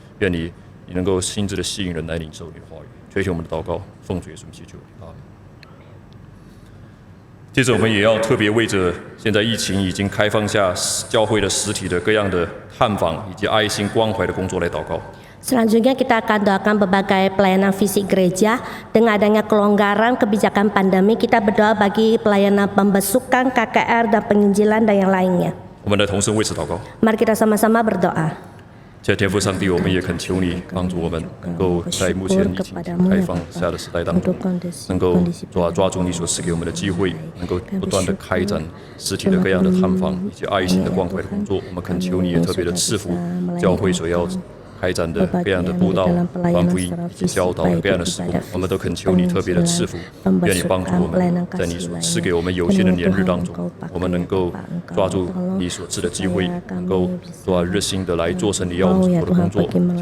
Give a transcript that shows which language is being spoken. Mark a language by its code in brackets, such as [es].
[zh] 愿你能够亲自的吸引人来领受你的话语。垂听我们的祷告，奉主耶稣祈求，阿门。接着，我们也要特别为着现在疫情已经开放下教会的实体的各样的探访以及爱心关怀的工作来祷告。 [id] Selanjutnya kita akan doakan berbagai pelayanan fisik gereja. Dengan adanya kelonggaran kebijakan pandemi, kita berdoa bagi pelayanan pembesukan, KKR, dan penginjilan dan yang lainnya. [zh] 我们的同声为此祷告。 [id] Mari kita sama-sama berdoa. [zh] 亲爱的天父上帝，我们也恳求你帮助我们，能够在目前疫情开放下的时代当中，能够抓住你所赐给我们的机会，能够不断的开展实体的各样的探访以及爱心的关怀的工作。我们恳求你也特别的赐福教会所要 开展的各样的布道、传福音以及教导的各样的事工，我们都恳求你特别的赐福，愿你帮助我们，在你所赐给我们有限的年日当中，我们能够抓住你所赐的机会，能够热心的来做成你要我们所做的工作。